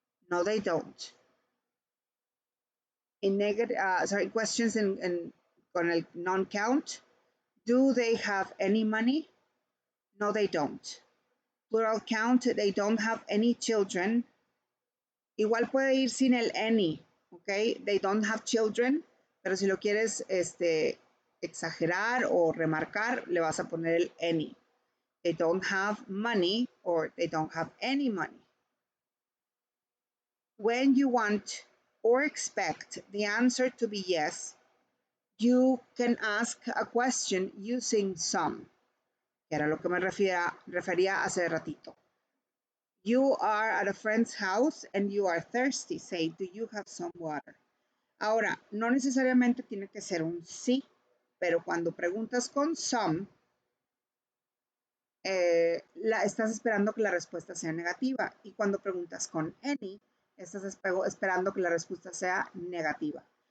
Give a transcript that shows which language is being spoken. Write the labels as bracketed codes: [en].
[en] No, they don't. In negative, questions [es] con el [en] non-count. Do they have any money? No, they don't. Plural count, they don't have any children. [es] Igual puede ir sin el any, ¿ok? [en] They don't have children, [es] pero si lo quieres exagerar o remarcar, le vas a poner el any. [en] They don't have money or they don't have any money. When you want or expect the answer to be yes, you can ask a question using some, [es] que era lo que me refería hace ratito. [en] You are at a friend's house and you are thirsty. Say, do you have some water? [es] Ahora, no necesariamente tiene que ser un sí, pero cuando preguntas con some, estás esperando que la respuesta sea negativa. Y cuando preguntas con any, estás esperando que la respuesta sea negativa.